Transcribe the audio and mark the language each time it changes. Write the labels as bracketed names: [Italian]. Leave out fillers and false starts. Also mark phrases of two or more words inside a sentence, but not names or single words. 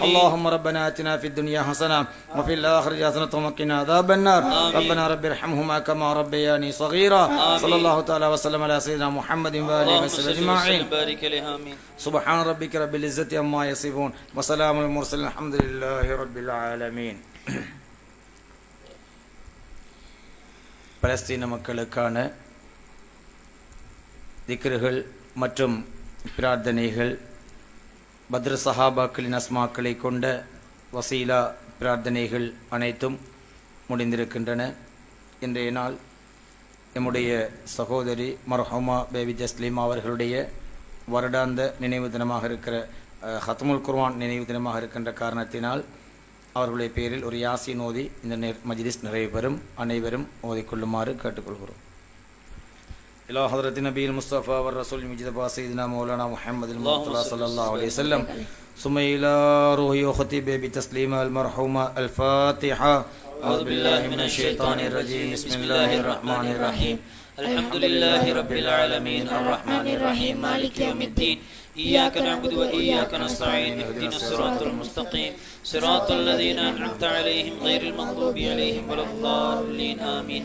[Arabic] اللهم ربنا آتنا في الدنيا حسنة وفي الآخرة حسنة وقنا عذاب النار. ربنا رب ارحمهما كما ربياني صغيرا. صلى الله تعالى وسلم على سيدنا محمد وآله وصحبه أجمعين. بارك عليه. آمين. سبحان ربك رب العزة عما يصفون وسلام على المرسلين الحمد لله رب العالمين. [Tamil] பலஸ்தீன மக்களுக்கான திக்ருகள் மற்றும் பிரார்த்தனைகள் பத்ர் சஹாபாக்களின் அஸ்மாக்களை கொண்ட வசீலா பிரார்த்தனைகள் அனைத்தும் முடிந்திருக்கின்றன. இன்றைய நாள் நம்முடைய சகோதரி மர்ஹூமா பேபி தஸ்லீமா அவர்களுடைய வருடாந்த நினைவு தினமாக இருக்கிற [Arabic] ختم القرآن [Tamil] நினைவு தினமாக இருக்கின்ற காரணத்தினால் அவர்களுடைய பேரில் ஒரு யாசீன் ஓதி இந்த மஜ்லிஸ் நிறைவு பெறும். அனைவரும் ஓதிக்கொள்ளுமாறு கேட்டுக்கொள்கிறோம். [Arabic] إلى حضرة النبي المصطفى والرسول المجتبى سيدنا مولانا محمد المصطفى صلى الله عليه وسلم ثم إلى روحي وختي بتسليم المرحومة الفاتحة. أعوذ بالله من الشيطان الرجيم. بسم الله الرحمن الرحيم. الحمد لله رب العالمين الرحمن الرحيم مالك يوم الدين إياك نعبد وإياك نستعين اهدنا الصراط المستقيم صراط الذين أنعمت عليهم غير المغضوب عليهم ولا الضالين آمين.